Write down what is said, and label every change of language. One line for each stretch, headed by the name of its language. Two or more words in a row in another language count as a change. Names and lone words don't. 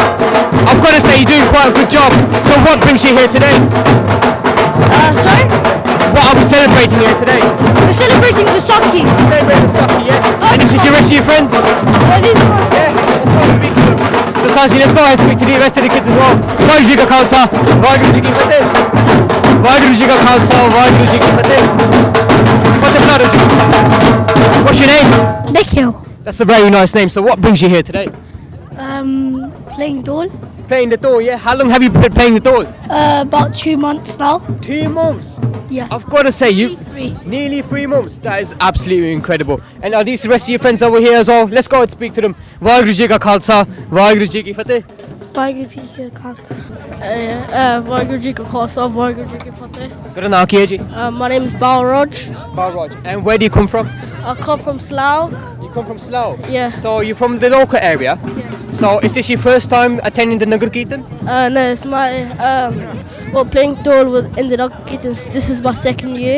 English: I've got to say, you're doing quite a good job. So, what brings you here today? Sorry? What are we celebrating here today? We're celebrating Vaisakhi. Celebrating Vaisakhi, yeah. And this is your rest of your friends? These are yeah. Let's go speak to them. So, Saji, let's go and speak to the rest of the kids as well.
Punjabi: ਵਾਹਿਗੁਰੂ ਜੀ ਕਾ ਖ਼ਾਲਸਾ, ਵਾਹਿਗੁਰੂ ਜੀ ਕੀ ਫ਼ਤਿਹ। ਵਾਹਿਗੁਰੂ ਜੀ ਕਾ ਖ਼ਾਲਸਾ, ਵਾਹਿਗੁਰੂ ਜੀ ਕੀ ਫ਼ਤਿਹ.
English: What's your name? Nikhil. That's a very nice name. So what brings you here today? Playing Dole. Playing the Dole, yeah. How long have you been playing the Dole? About 2 months now. 2 months? Yeah. I've got to say, nearly 3 months. That is absolutely incredible. And are these the rest of your friends over here as well? Let's go and speak to them.
Punjabi: ਵਾਹਿਗੁਰੂ ਜੀ ਕਾ ਖ਼ਾਲਸਾ, ਵਾਹਿਗੁਰੂ ਜੀ ਕੀ ਫ਼ਤਿਹ. ਵਾਹਿਗੁਰੂ ਜੀ ਕਾ ਖ਼ਾਲਸਾ। ਵਾਹਿਗੁਰੂ ਜੀ ਕਾ ਖ਼ਾਲਸਾ, ਵਾਹਿਗੁਰੂ ਜੀ ਕੀ ਫ਼ਤਿਹ. Good ਨਾਮ ਕੀ ਹੈ ਜੀ?
English: My name is Balraj. Balraj. And where do you come from? I come from Slough. You come from Slough? Yeah. So you're from the local area? Yeah. So is this your first time attending the Nagar Kirtan? No, it's my playing Dole in the Nagar Kirtans. This is my 2nd year.